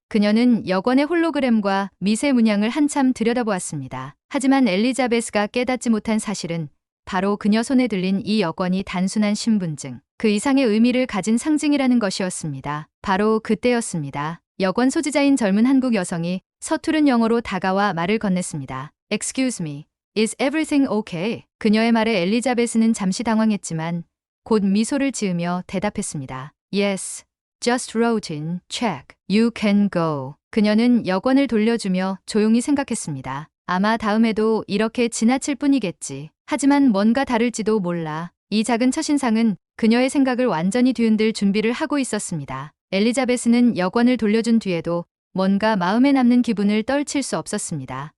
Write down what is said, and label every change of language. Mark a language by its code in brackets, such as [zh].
[ko] 그녀는 여권의 홀로그램과 미세 문양을 한참 들여다보았습니다. 하지만 엘리자베스가 깨닫지 못한 사실은 바로 그녀 손에 들린 이 여권이 단순한 신분증, 그 이상의 의미를 가진 상징이라는 것이었습니다. 바로 그때였습니다. 여권 소지자인 젊은 한국 여성이 서투른 영어로 다가와 말을 건넸습니다. [en] Excuse me, is everything okay? [ko] 그녀의 말에 엘리자베스는 잠시 당황했지만 곧 미소를 지으며 대답했습니다. [en] Yes, just wrote in, check, you can go. [ko] 그녀는 여권을 돌려주며 조용히 생각했습니다. 아마 다음에도 이렇게 지나칠 뿐이겠지. 하지만 뭔가 다를지도 몰라. 이 작은 첫인상은 그녀의 생각을 완전히 뒤흔들 준비를 하고 있었습니다. 엘리자베스는 여권을 돌려준 뒤에도 뭔가 마음에 남는 기분을 떨칠 수 없었습니다.